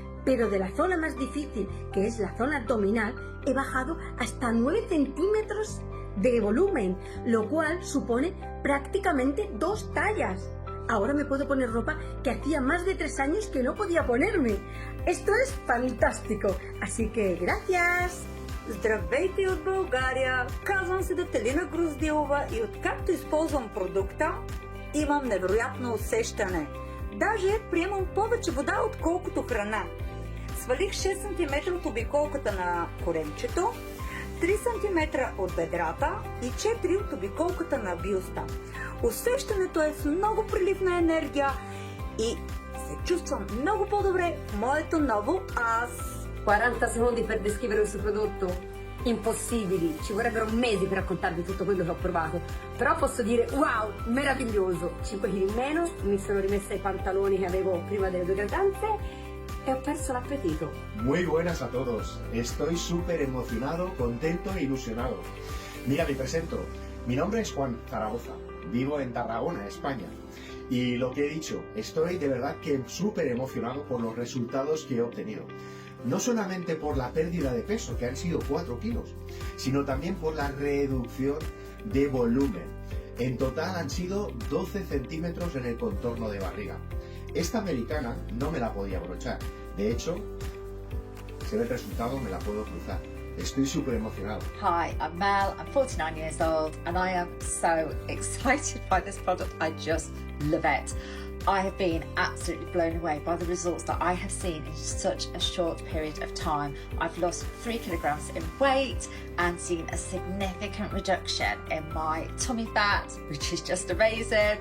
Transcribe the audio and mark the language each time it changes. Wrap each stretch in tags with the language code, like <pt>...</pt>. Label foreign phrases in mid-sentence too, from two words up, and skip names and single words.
<es>pero de la zona más difícil, que es la zona abdominal, he bajado hasta 9 centímetros de volumen, lo cual supone prácticamente 2 tallas. Ahora me puedo poner ropa que hacía más de 3 años que no podía ponerme. Esto es fantástico, así que gracias.</es> <bg>Здравейте от България! Казвам се Детелина Груздилова и откакто използвам продукта, имам невероятно усещане. Даже приемам повече вода, отколкото храна. Свалих 6 см от обиколката на коремчето, 3 см от бедрата и 4 от обиколката на бюста. Усещането е с много прилив на енергия и се чувствам много по-добре в моето ново аз.</bg> <it>40 secondi per descrivere questo prodotto? Impossibili, ci vorrebbero mesi per raccontarvi tutto quello che ho provato. Però posso dire wow, meraviglioso! 5 kg in meno, mi sono rimessa i pantaloni che avevo prima delle 2 gradanze e ho perso l'appetito.</it> <es>Muy buenas a todos, estoy súper emocionado, contento e ilusionado. Mira, me presento, mi nombre es Juan Zaragoza, vivo en Tarragona, España. Y lo que he dicho, estoy de verdad que súper emocionado por los resultados que he obtenido. No solamente por la pérdida de peso, que han sido 4 kilos, sino también por la reducción de volumen. En total han sido 12 centímetros en el contorno de barriga. Esta americana no me la podía abrochar. De hecho, se ve el resultado, me la puedo cruzar. Estoy súper emocionado.</es> <en>Hi, I'm Mel, I'm 49 years old and I am so excited by this product. I just love it. I have been absolutely blown away by the results that I have seen in such a short period of time. I've lost 3 kilograms in weight and seen a significant reduction in my tummy fat, which is just amazing.</en>